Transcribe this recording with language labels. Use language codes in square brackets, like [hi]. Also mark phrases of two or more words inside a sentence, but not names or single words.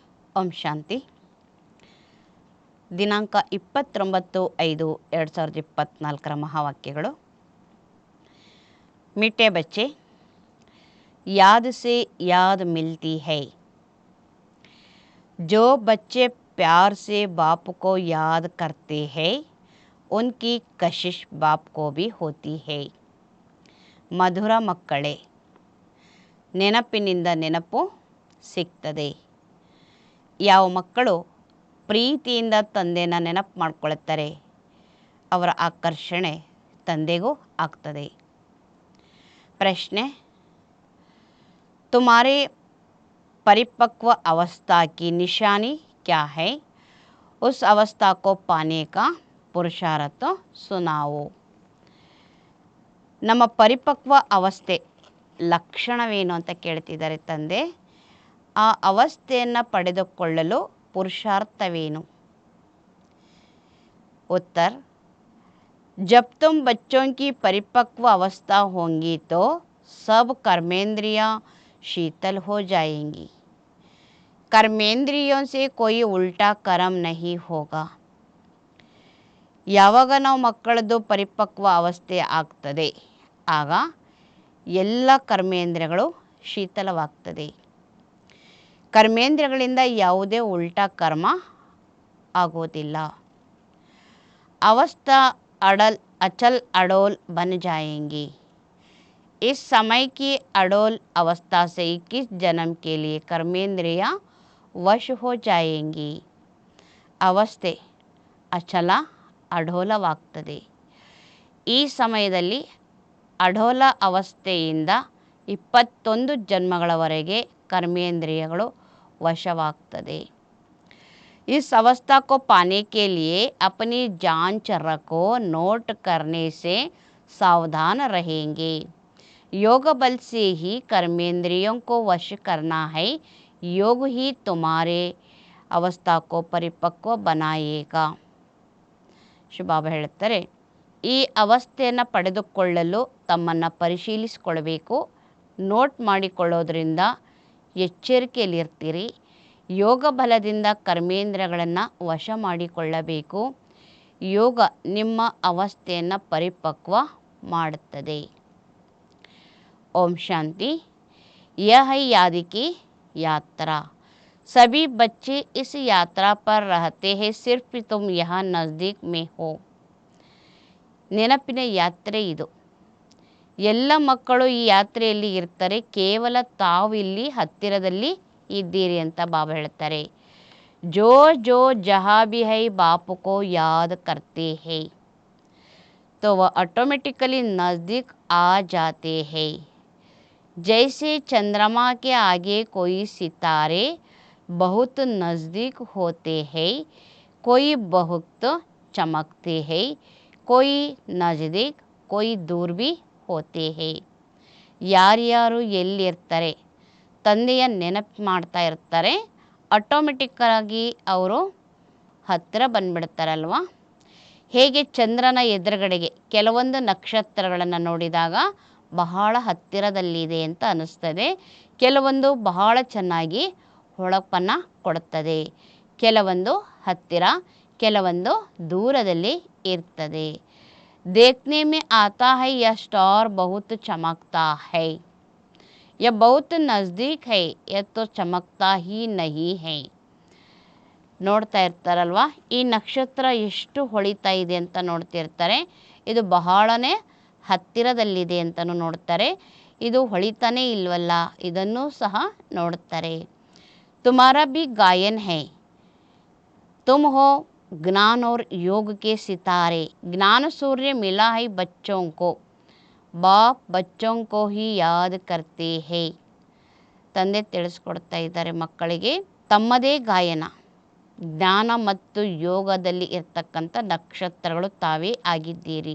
[kn] ಓಂ ಶಾಂತಿ. ದಿನಾಂಕ 29/5/2024 ಮಹಾವಾಕ್ಯಗಳು. [hi] मीठे बच्चे, याद से याद मिलती है। जो बच्चे प्यार से बाप को याद करते हैं उनकी कशिश बाप को भी होती है। [kn] ಮಧುರ ಮಕ್ಕಳೇ, ನೆನಪಿನಿಂದ ನೆನಪು ಸಿಗ್ತದೆ. ಯಾವ ಮಕ್ಕಳು ಪ್ರೀತಿಯಿಂದ ತಂದೆನ ನೆನಪು ಮಾಡ್ಕೊಳ್ತಾರೆ ಅವರ ಆಕರ್ಷಣೆ ತಂದೆಗೂ ಆಗ್ತದೆ. [hi] प्रश्न, तुम्हारे परिपक्व अवस्था की निशानी क्या है? उस अवस्था को पाने का पुरुषार्थ सुनाओ. [kn] ನಮ್ಮ ಪರಿಪಕ್ವ ಅವಸ್ಥೆ ಲಕ್ಷಣವೇನು ಅಂತ ಕೇಳ್ತಿದ್ದಾರೆ ತಂದೆ. ಆ ಅವಸ್ಥೆಯನ್ನು ಪಡೆದುಕೊಳ್ಳಲು ಪುರುಷಾರ್ಥವೇನು? [hi] उत्तर, जब तुम बच्चों की परिपक्व अवस्था होंगी तो सब कर्मेंद्रियां शीतल हो जाएंगी. कर्मेंद्रियों से कोई उल्टा कर्म नहीं होगा. [kn] ಯಾವಾಗ ನಾವು ಮಕ್ಕಳದ್ದು ಪರಿಪಕ್ವ ಅವಸ್ಥೆ ಆಗ್ತದೆ ಆಗ ಎಲ್ಲ ಕರ್ಮೇಂದ್ರಿಯಗಳು ಶೀತಲವಾಗ್ತದೆ. ಕರ್ಮೇಂದ್ರಿಯಗಳಿಂದ ಯಾವುದೇ ಉಲ್ಟಾ ಕರ್ಮ ಆಗೋದಿಲ್ಲ. [hi] अवस्था अचल अडोल बन जाएंगी. इस समय की अडोल अवस्था से 21 जन्म के लिए कर्मेंद्रियां वश हो जाएंगी. [kn] ಅವಸ್ಥೆ ಅಚಲ ಅಢೋಲವಾಗ್ತದೆ. ಈ ಸಮಯದಲ್ಲಿ ಅಢೋಲ ಅವಸ್ಥೆಯಿಂದ 21 ಜನ್ಮಗಳವರೆಗೆ ಕರ್ಮೇಂದ್ರಿಯಗಳು ವಶವಾಗ್ತದೆ. [hi] इस अवस्था को पाने के लिए अपनी जांच रखो, नोट करने से सावधान रहेंगे. योग बल से ही कर्मेंद्रियों को वश करना है. योग ही तुम्हारे अवस्था को परिपक्व बनाएगा. [kn] ಶುಭಾಬ ಹೇಳ್ತಾರೆ, ಈ ಅವಸ್ಥೆಯನ್ನು ಪಡೆದುಕೊಳ್ಳಲು ತಮ್ಮನ್ನು ಪರಿಶೀಲಿಸಿಕೊಳ್ಬೇಕು. ನೋಟ್ ಮಾಡಿಕೊಳ್ಳೋದ್ರಿಂದ ಎಚ್ಚರಿಕೆಯಲ್ಲಿರ್ತೀರಿ. ಯೋಗ ಬಲದಿಂದ ಕರ್ಮೇಂದ್ರಗಳನ್ನು ವಶ ಮಾಡಿಕೊಳ್ಳಬೇಕು. ಯೋಗ ನಿಮ್ಮ ಅವಸ್ಥೆಯನ್ನು ಪರಿಪಕ್ವ ಮಾಡುತ್ತದೆ. ಓಂ ಶಾಂತಿ. [hi] यह है याद की यात्रा. सभी बच्चे इस यात्रा पर रहते हैं, सिर्फ तुम यहाँ नज़दीक में हो. [kn] ನೆನಪಿನ ಯಾತ್ರೆ ಇದು. ಎಲ್ಲ ಮಕ್ಕಳು ಈ ಯಾತ್ರೆಯಲ್ಲಿ ಇರ್ತಾರೆ, ಕೇವಲ ತಾವು ಇಲ್ಲಿ ಹತ್ತಿರದಲ್ಲಿ ಇದ್ದೀರಿ ಅಂತ ಬಾಬಾ ಹೇಳ್ತಾರೆ. [hi] जो जो जहाँ भी है बाप को याद करते हैं तो वह ऑटोमेटिकली नज़दीक आ जाते हैं. जैसे चंद्रमा के आगे कोई सितारे बहुत नज़दीक होते हैं, कोई बहुत चमकते हैं, कोई नज़दीक कोई दूर भी होते हैं. [kn] ಯಾರ್ಯಾರು ಎಲ್ಲಿರ್ತಾರೆ ತಂದೆಯ ನೆನಪು ಮಾಡ್ತಾ ಇರ್ತಾರೆ, ಆಟೋಮೆಟಿಕ್ಕಾಗಿ ಅವರು ಹತ್ತಿರ ಬಂದುಬಿಡ್ತಾರಲ್ವ. ಹೇಗೆ ಚಂದ್ರನ ಎದುರುಗಡೆಗೆ ಕೆಲವೊಂದು ನಕ್ಷತ್ರಗಳನ್ನು ನೋಡಿದಾಗ ಬಹಳ ಹತ್ತಿರದಲ್ಲಿದೆ ಅಂತ ಅನ್ನಿಸ್ತದೆ, ಕೆಲವೊಂದು ಬಹಳ ಚೆನ್ನಾಗಿ ಹೊಳಪನ್ನು ಕೊಡುತ್ತದೆ, ಕೆಲವೊಂದು ಹತ್ತಿರ ಕೆಲವೊಂದು ದೂರದಲ್ಲಿ ಇರ್ತದೆ. [hi] देखने में आता है यह स्टार बहुत चमकता है, यह बहुत नज़दीक है, यह तो चमकता ही नहीं है. [kn] ನೋಡ್ತಾ ಇರ್ತಾರಲ್ವ, ಈ ನಕ್ಷತ್ರ ಎಷ್ಟು ಹೊಳಿತಾ ಇದೆ ಅಂತ ನೋಡ್ತಿರ್ತಾರೆ, ಇದು ಬಹಳನೇ ಹತ್ತಿರದಲ್ಲಿದೆ ಅಂತಲೂ ನೋಡ್ತಾರೆ, ಇದು ಹೊಳಿತಾನೇ ಇಲ್ವಲ್ಲ ಇದನ್ನೂ ಸಹ ನೋಡ್ತಾರೆ. [hi] तुम्हारा भी गायन है, तुम हो ज्ञान और योग के सितारे. ज्ञान सूर्य मिला है बच्चों को, बाप बच्चों को ही याद करते हैं. [kn] ತಂದೆ ತಿಳಿಸ್ಕೊಡ್ತಾ ಇದ್ದಾರೆ ಮಕ್ಕಳಿಗೆ, ತಮ್ಮದೇ ಗಾಯನ, ಜ್ಞಾನ ಮತ್ತು ಯೋಗದಲ್ಲಿ ಇರ್ತಕ್ಕಂಥ ನಕ್ಷತ್ರಗಳು ತಾವೇ ಆಗಿದ್ದೀರಿ.